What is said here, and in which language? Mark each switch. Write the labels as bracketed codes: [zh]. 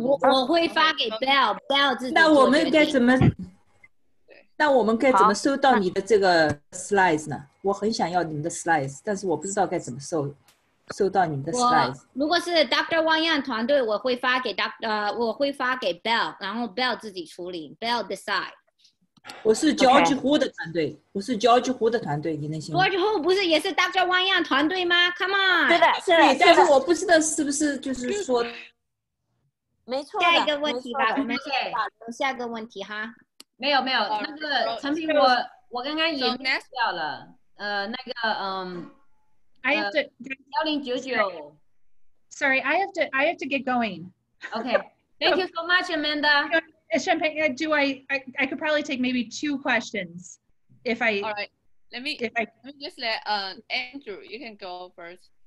[zh] 我会发给 Bell 自己。那我们该怎么？那我们该怎么收到你的这个 slides 呢？我很想要你们的 slides， 但是我不知道该怎么收到你们的 slides。如果是 Dr. Wang Yang 团队，我会发给 Bell， 然后 Bell 自己处理 ， [en] Bell decide。 [zh] 我是 George Hu 的团队，你能信吗？George Hu 不是也是 Dr. Wang Yang 团队吗 ？ [en] Come on。 [zh] 对的，但是我不知道是不是就是说，没错。下一个问题吧，我们下个问题哈。没有，那个陈平我刚刚也掉了，那个 [en] I have to [zh] 1099。 [en] Sorry, I have to get going. Okay. Thank you so much, Amanda. Champagne, I could probably take maybe 2 questions if I. All right. Let me just let Andrew. You can go first.